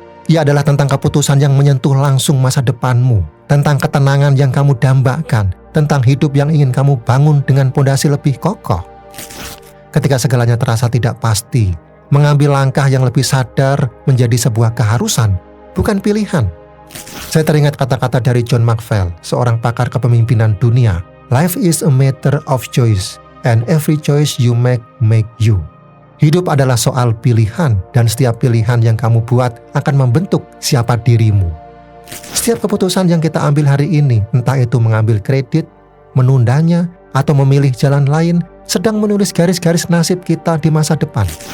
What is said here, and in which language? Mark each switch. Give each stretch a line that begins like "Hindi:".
Indonesian: Ia adalah tentang keputusan yang menyentuh langsung masa depanmu, tentang ketenangan yang kamu dambakan, tentang hidup yang ingin kamu bangun dengan pondasi lebih kokoh. Ketika segalanya terasa tidak pasti, mengambil langkah yang lebih sadar menjadi sebuah keharusan, bukan pilihan. Saya teringat kata-kata dari John Maxwell, seorang pakar kepemimpinan dunia.
English: Life is a matter of choice. And every choice you make you.
Indonesian: Hidup adalah soal pilihan, dan setiap pilihan yang kamu buat akan membentuk siapa dirimu. Setiap keputusan yang kita ambil hari ini, entah itu mengambil kredit, menundanya, atau memilih jalan lain, sedang menulis garis-garis nasib kita di masa depan.